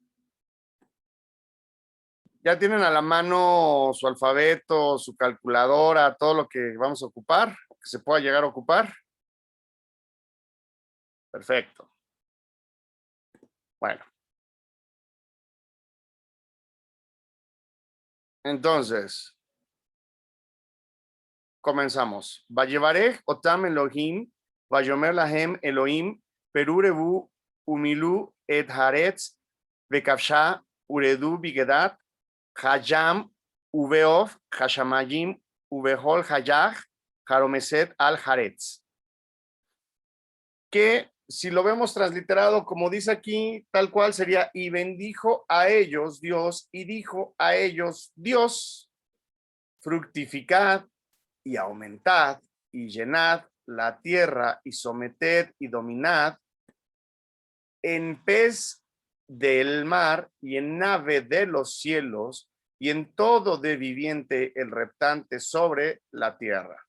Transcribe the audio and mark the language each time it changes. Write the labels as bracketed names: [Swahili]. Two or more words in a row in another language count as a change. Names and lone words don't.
[Spanish] ¿Ya tienen a la mano su alfabeto, su calculadora, todo lo que vamos a ocupar, que se pueda llegar a ocupar? Perfecto. Bueno. Entonces, comenzamos. [Hebrew] ויברך אתם אלהים ויאמר להם אלהים פרו ורבו ומלאו את הארץ וכבשה ורדו בדגת הים ובעוף השמים ובכל חיה הרמשת על הארץ. [Spanish] Que si lo vemos transliterado, como dice aquí, tal cual sería, y bendijo a ellos Dios, y dijo a ellos Dios, fructificad, y aumentad y llenad la tierra y someted y dominad en pez del mar y en nave de los cielos y en todo de viviente el reptante sobre la tierra.